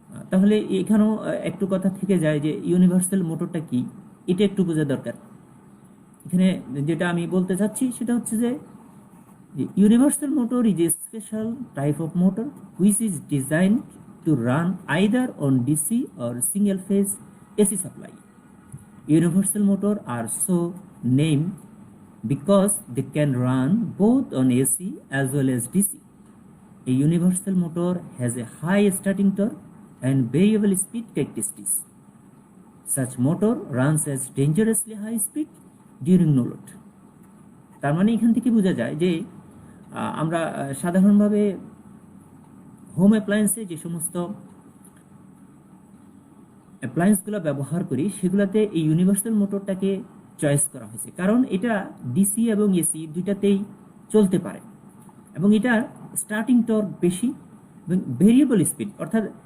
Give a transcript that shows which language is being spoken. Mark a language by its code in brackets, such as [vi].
[bn] তাহলে এখানেও একটু কথা থেকে যায় যে ইউনিভার্সাল মোটরটা কি, এটা একটু বোঝা দরকার। এখানে যেটা আমি বলতে চাচ্ছি সেটা হচ্ছে যে [en] Universal motor is a special type of motor which is designed to run either on DC or single phase AC supply. Universal motor are so named because they can run both on AC as well as DC. A universal motor has a high starting torque and variable speed characteristics. Such motor runs at dangerously high speed during no load. [bn] তার মানে এখান থেকে বোঝা যায় যে আমরা সাধারণভাবে home অ্যাপ্লায়েন্সে যে সমস্ত অ্যাপ্লায়েন্সগুলো ব্যবহার করি সেগুলোতে এই ইউনিভার্সাল মোটরটাকে চয়েস করা হয়েছে, কারণ এটা ডিসি এবং এসি দুইটাতেই চলতে পারে এবং এটা স্টার্টিং টর্ক বেশি এবং ভেরিয়েবল স্পিড, অর্থাৎ